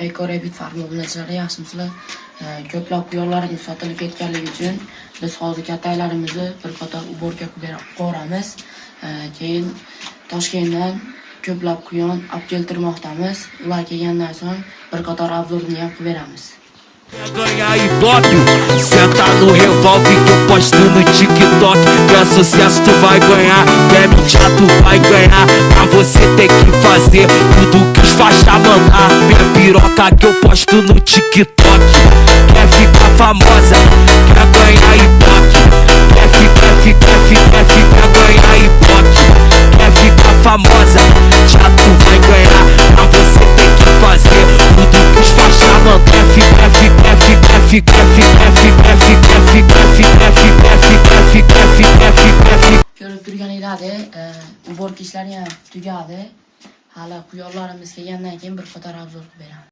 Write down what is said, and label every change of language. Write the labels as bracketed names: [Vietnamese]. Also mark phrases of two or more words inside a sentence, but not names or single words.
[Uzbek] Eco-Rabbit farmi obunachilar, yaxshimisizlar? Ko'plab quyonlarimiz sotilib ketganligi uchun biz hozir kattalarimizni bir qator uborga qo'ramiz. Keyin Toshkentdan ko'plab quyon olib keltirmoqdamiz. Ular kelgandan so'ng bir qator obzorni ham qilib beramiz. [Portuguese] Ganhar Ibope, senta no revólver que eu posto no TikTok. Quer sucesso tu vai ganhar, quer mídia tu vai ganhar. Pra você tem que fazer tudo que os faixa mandar. Minha piroca que eu posto no TikTok. Quer ficar famosa, quer ganhar Ibope. Quer ganhar Ibope. Quer ficar famosa, já tu vai ganhar. Pra você tem que fazer tudo que os faixa mandar. [Uzbek] Ko'rib turganinglardek, uborka ishlari ham tugadi. Hali quyonlarimiz kelgandan keyin bir qator obzor qilib beraman.